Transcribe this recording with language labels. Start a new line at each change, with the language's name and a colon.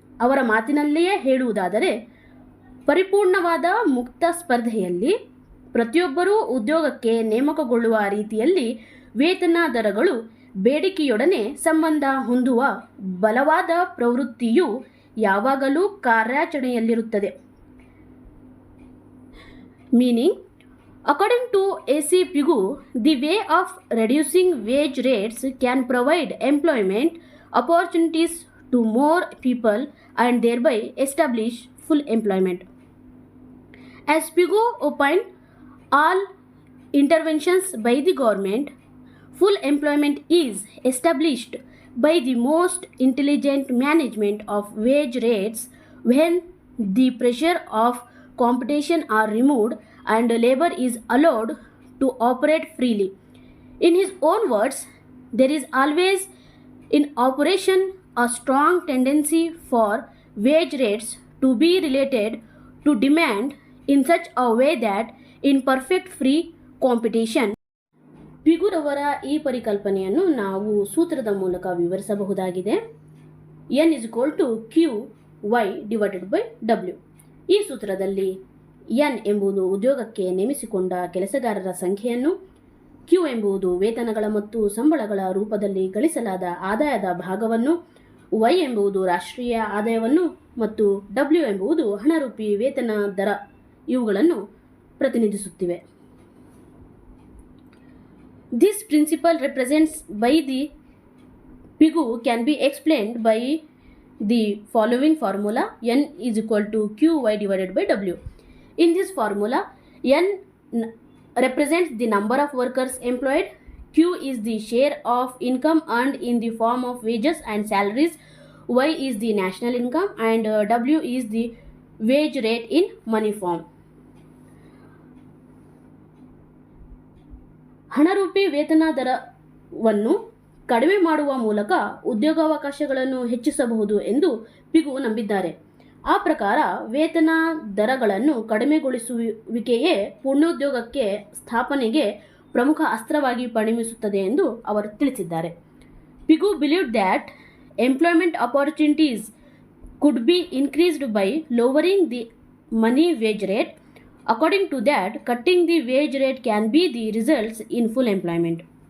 Kannada: ಅವರ ಮಾತಿನಲ್ಲಿಯೇ ಹೇಳುವುದಾದರೆ, ಪರಿಪೂರ್ಣವಾದ ಮುಕ್ತ ಸ್ಪರ್ಧೆಯಲ್ಲಿ ಪ್ರತಿಯೊಬ್ಬರೂ ಉದ್ಯೋಗಕ್ಕೆ ನೇಮಕಗೊಳ್ಳುವ ರೀತಿಯಲ್ಲಿ ವೇತನ ದರಗಳು ಬೇಡಿಕೆಯೊಡನೆ ಸಂಬಂಧ ಹೊಂದುವ ಬಲವಾದ ಪ್ರವೃತ್ತಿಯು ಯಾವಾಗಲೂ ಕಾರ್ಯಾಚರಣೆಯಲ್ಲಿರುತ್ತದೆ.
English: Meaning, according to A.C. Pigu, the way of reducing wage rates can provide employment opportunities to more people and thereby establish full employment. As Pigu opined, all interventions by the government, full employment is established by the most intelligent management of wage rates when the pressure of competition are removed and labor is allowed to operate freely. In his own words, there is always in operation a strong tendency for wage rates to be related to demand in such a way that in perfect free competition.
Kannada: ಪಿಗುರವರ ಈ ಪರಿಕಲ್ಪನೆಯನ್ನು ನಾವು ಸೂತ್ರದ ಮೂಲಕ ವಿವರಿಸಬಹುದಾಗಿದೆ.
English: N is equal to QY divided by W.
Kannada: ಈ ಸೂತ್ರದಲ್ಲಿ N ಎಂಬುದು ಉದ್ಯೋಗಕ್ಕೆ ನೇಮಿಸಿಕೊಂಡ ಕೆಲಸಗಾರರ ಸಂಖ್ಯೆಯನ್ನು, Q ಎಂಬುದು ವೇತನಗಳ ಮತ್ತು ಸಂಬಳಗಳ ರೂಪದಲ್ಲಿ ಗಳಿಸಲಾದ ಆದಾಯದ ಭಾಗವನ್ನು, Y ಎಂಬುದು ರಾಷ್ಟ್ರೀಯ ಆದಾಯವನ್ನು ಮತ್ತು W ಎಂಬುದು ಹಣರೂಪಿ ವೇತನ ದರ ಇವುಗಳನ್ನು ಪ್ರತಿನಿಧಿಸುತ್ತಿವೆ.
English: This principle represents by the Pigu can be explained by the following formula. N is equal to QY divided by W. In this formula, N represents the number of workers employed, Q is the share of income earned in the form of wages and salaries, Y is the national income, and W is the wage rate in money form.
Kannada: ಹಣರೂಪಿ ವೇತನ ದರವನ್ನು ಕಡಿಮೆ ಮಾಡುವ ಮೂಲಕ ಉದ್ಯೋಗಾವಕಾಶಗಳನ್ನು ಹೆಚ್ಚಿಸಬಹುದು ಎಂದು ಪಿಗು ನಂಬಿದ್ದಾರೆ. ಆ ಪ್ರಕಾರ ವೇತನ ದರಗಳನ್ನು ಕಡಿಮೆಗೊಳಿಸುವಿಕೆಯೇ ಪೂರ್ಣೋದ್ಯೋಗಕ್ಕೆ ಸ್ಥಾಪನೆಗೆ ಪ್ರಮುಖ ಅಸ್ತ್ರವಾಗಿ ಪರಿಣಮಿಸುತ್ತದೆ ಎಂದು ಅವರು ತಿಳಿಸಿದ್ದಾರೆ.
English: Pigou believed that employment opportunities could be increased by lowering the money wage rate. According to that, cutting the wage rate can be the results in full employment.